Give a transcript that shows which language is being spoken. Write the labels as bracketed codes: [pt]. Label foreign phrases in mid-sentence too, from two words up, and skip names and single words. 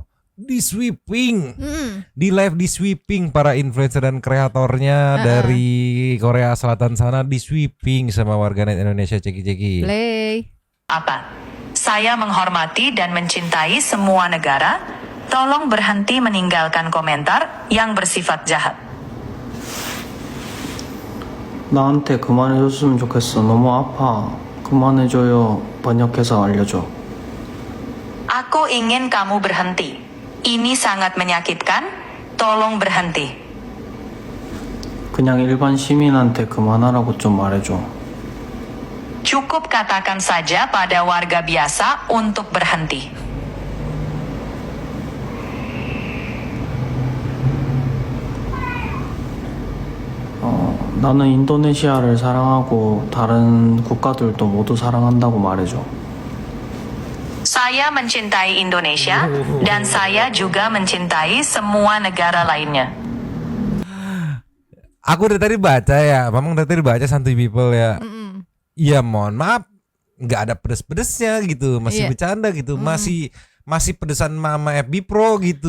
[id] Di sweeping, di live di sweeping para influencer dan kreatornya dari Korea Selatan sana di sweeping sama warganet Indonesia ceki. Play. Apa? Saya menghormati dan mencintai semua negara. Tolong berhenti meninggalkan komentar yang bersifat jahat. [ko] 나한테 그만해줬으면 좋겠어. 너무 아파. 그만해줘요. 번역해서 알려줘. [id] Aku ingin kamu berhenti. Ini sangat menyakitkan. Tolong berhenti. [ko] 그냥 일반 시민한테 그만하라고 좀 말해줘. [id] Cukup katakan saja pada warga biasa untuk berhenti. [ko] 나는 인도네시아를 사랑하고 다른 국가들도 모두 사랑한다고 말해줘. [id] Saya mencintai Indonesia dan saya juga mencintai semua negara lainnya. Aku dari tadi baca ya, Mamang dari tadi baca Santuy People ya. Iya mohon maaf, nggak ada pedes-pedesnya gitu, masih bercanda gitu, masih masih pedesan Mama FB Pro gitu.